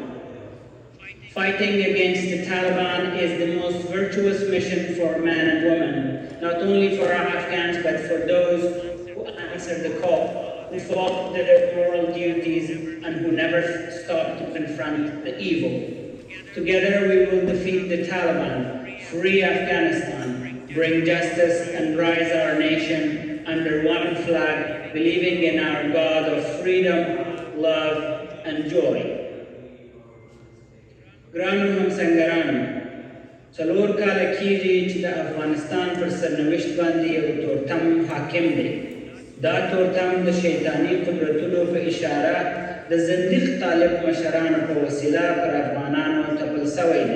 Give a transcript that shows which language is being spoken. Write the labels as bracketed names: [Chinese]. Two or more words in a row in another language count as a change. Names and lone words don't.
[English] Fighting against the Taliban is the most virtuous mission for men and women, not only for our Afghans, but for those who answer the call, who fought their moral duties, and who never stopped to confront the evil. Together we will defeat the Taliban, free Afghanistan, bring justice, and rise our nation under one flag, believing in our God of freedom, love, and joy. [Pashto] ګرانو همسنګرانو، 4 کاله کېږي چې د افغانستان پر سرنوشت باندې یو تورتم حاکم دی. دا تورتم د شیطاني قدرتونو په اشاره د زندیق طالب مشرانو په وسیله پر افغانانو تپل سوی دی.